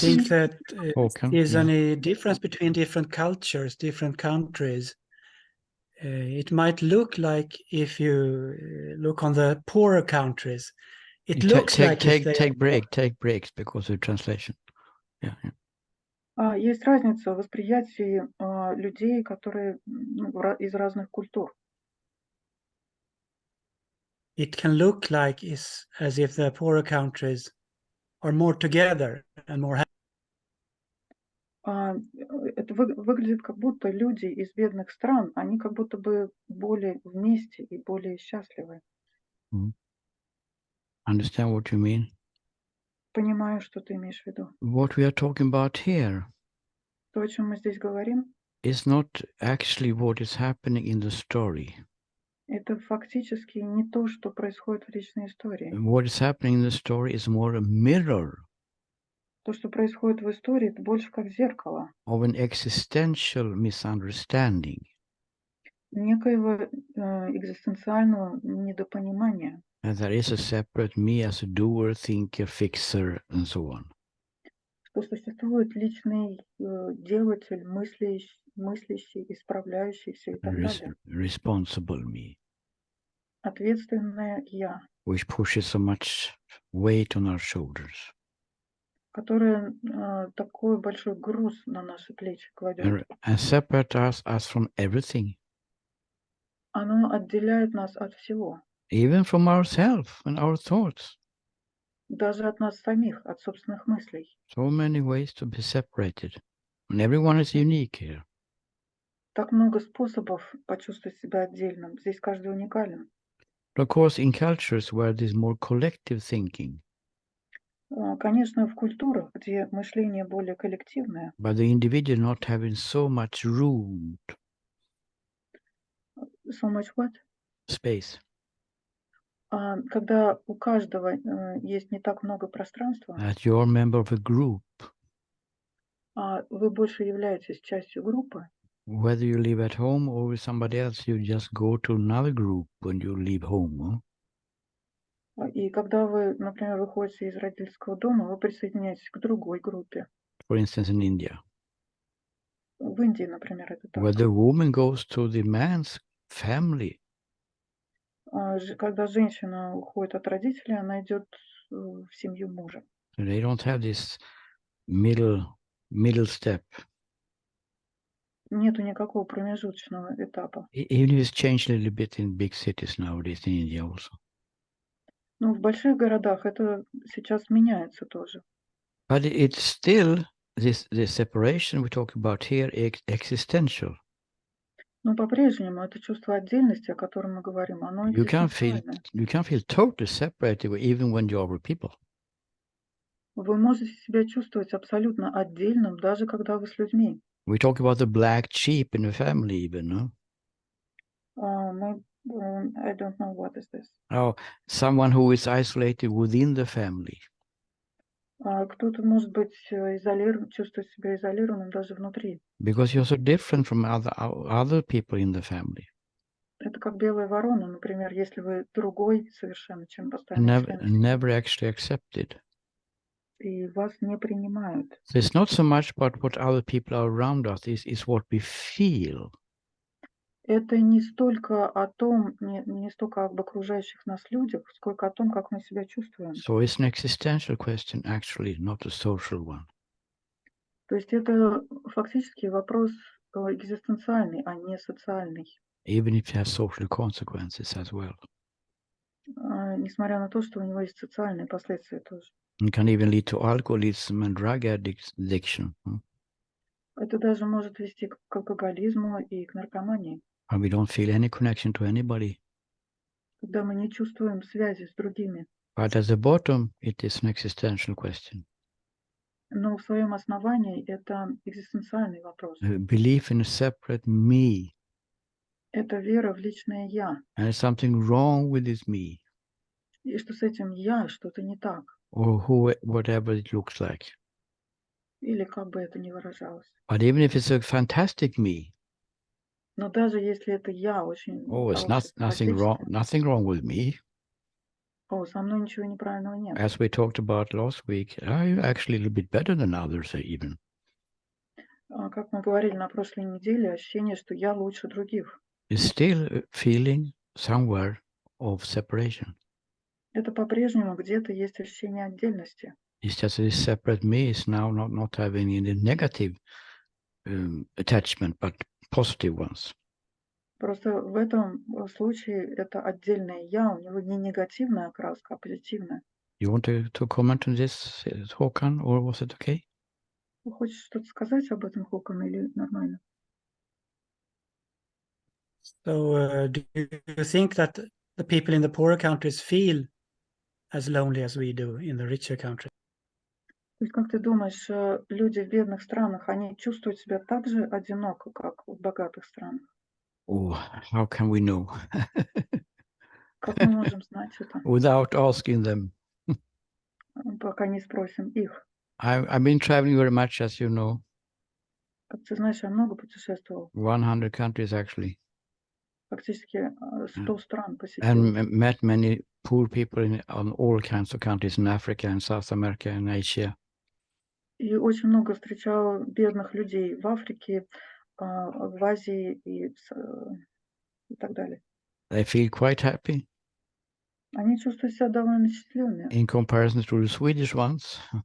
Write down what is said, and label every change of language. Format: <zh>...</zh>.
<en>Do you think that there's yeah. any difference between different cultures, different countries? It might look like if you look on the poorer countries, it looks like take breaks because of translation. Yeah.</en> <ru>Есть разница в восприятии людей, которые из разных культур.</ru> <en>It can look like as if the poorer countries are more together and more happy.</en> <ru>Это выглядит, как будто люди из бедных стран, они как будто бы более вместе и более счастливы.</ru> <en>Understand what you mean?</en> <ru>Понимаю, что ты имеешь в виду.</ru> <en>What we are talking about here</en> <ru>То, о чем мы здесь говорим,</ru> <en>is not actually what is happening in the story.</en> <ru>это фактически не то, что происходит в личной истории.</ru> <en>What is happening in the story is more a mirror.</en> <ru>То, что происходит в истории, это больше как зеркало.</ru> <en>Of an existential misunderstanding.</en> <ru>Некоего экзистенциального недопонимания.</ru> <en>And there is a separate me as a doer, thinker, fixer, and so on.</en> <ru>Что существует личный делатель, мыслящий, исправляющийся и так далее.</ru> <en>Responsible me,</en> <ru>Ответственное «я»,</ru> <en>which pushes so much weight on our shoulders.</en> <ru>которое такой большой груз на наши плечи кладет.</ru> <en>And separate us from everything,</en> <ru>Оно отделяет нас от всего,</ru> <en>even from ourselves and our thoughts.</en> <ru>даже от нас самих, от собственных мыслей.</ru> <en>So many ways to be separated. And everyone is unique here.</en> <ru>Так много способов почувствовать себя отдельным. Здесь каждый уникален.</ru> <en>Of course, in cultures where there's more collective thinking,</en> <ru>Конечно, в культурах, где мышление более коллективное,</ru> <en>but the individual not having so much room, so much what? space,</en> <ru>Когда у каждого есть не так много пространства,</ru> <en>that you're a member of a group,</en> <ru>а вы больше являетесь частью группы,</ru> <en>whether you live at home or with somebody else, you just go to another group when you leave home.</en> <ru>и когда вы, например, выходите из родительского дома, вы присоединяетесь к другой группе.</ru> <en>For instance, in India,</en> <ru>В Индии, например, это</ru> <en>where</en> <ru>так.</ru> <en>the woman goes to the man's family,</en> <ru>Когда женщина уходит от родителей, она идет в семью мужа.</ru> <en>so they don't have this middle step.</en> <ru>Нету никакого промежуточного этапа.</ru> <en>Even if it's changed a little bit in big cities nowadays in India also.</en> <ru>Но в больших городах это сейчас меняется тоже.</ru> <en>But it's still this separation we talk about here existential.</en> <ru>Но по-прежнему это чувство отдельности, о котором мы говорим, оно</ru> <en>You can feel</en> <ru>экзистенциальное.</ru> <en>totally separated even when you are with people.</en> <ru>Вы можете себя чувствовать абсолютно отдельным, даже когда вы с людьми.</ru> <en>We talk about the black sheep in the family even, no? I don't know what is this. Oh, someone who is isolated within the family.</en> <ru>Кто-то может быть чувствует себя изолированным даже внутри.</ru> <en>Because you're so different from other people in the family.</en> <ru>Это как белая ворона, например, если вы другой совершенно, чем остальные члены семьи,</ru> <en>Never actually accepted.</en> <ru>и вас не принимают.</ru> <en>So it's not so much about what other people are around us, it's what we feel.</en> <ru>Это не столько о том, не столько об окружающих нас людях, сколько о том, как мы себя чувствуем.</ru> <en>So it's an existential question, actually, not a social one.</en> <ru>То есть это фактически вопрос экзистенциальный, а не социальный.</ru> <en>Even if it has social consequences as well.</en> <ru>Несмотря на то, что у него есть социальные последствия тоже.</ru> <en>It can even lead to alcoholism and drug addiction.</en> <ru>Это даже может вести к алкоголизму и к наркомании.</ru> <en>And we don't feel any connection to anybody.</en> <ru>Когда мы не чувствуем связи с другими.</ru> <en>But at the bottom, it is an existential question.</en> <ru>Но в своем основании это экзистенциальный вопрос.</ru> <en>Belief in a separate me.</en> <ru>Это вера в личное «я».</ru> <en>And there's something wrong with this me.</en> <ru>И что с этим «я» что-то не так.</ru> <en>Or whatever it looks like.</en> <ru>Или как бы это ни выражалось.</ru> <en>But even if it's a fantastic me.</en> <ru>Но даже если это «я» очень</ru> <en>it's nothing wrong with me.</en> <ru>Со мной ничего неправильного нет.</ru> <en>As we talked about last week, I'm actually a little bit better than others even.</en> <ru>Как мы говорили на прошлой неделе, ощущение, что я лучше других.</ru> <en>It's still a feeling somewhere of separation.</en> <ru>Это по-прежнему где-то есть ощущение отдельности.</ru> <en>It's just this separate me is now not having any negative attachment, but positive ones.</en> <ru>Просто в этом случае это отдельное «я», у него не негативная окраска, а позитивная.</ru> <en>You want to comment on this, Håkan, or was it okay?</en> <ru>Вы хочешь что-то сказать об этом, Håkan, или нормально?</ru> <en>So do you think that the people in the poorer countries feel as lonely as we do in the richer countries?</en> <ru>То есть, как ты думаешь, люди в бедных странах, они чувствуют себя так же одиноко, как в богатых странах?</ru> <en>Oh, how can we know?</en> <ru>Как мы можем знать это,</ru> <en>Without asking them.</en> <ru>пока не спросим их?</ru> <en>I've been traveling very much, as you know.</en> <ru>Как ты знаешь, я много путешествовал.</ru> <en>100 countries, actually.</en> <ru>Фактически 100 стран посетил.</ru> <en>And met many poor people on all kinds of countries in Africa and South America and Asia.</en> <ru>И очень много встречала бедных людей в Африке, в Азии и так далее.</ru> <en>They feel quite happy</en> <ru>Они чувствуют себя довольно счастливыми</ru> <en>in comparison to the Swedish ones,</en>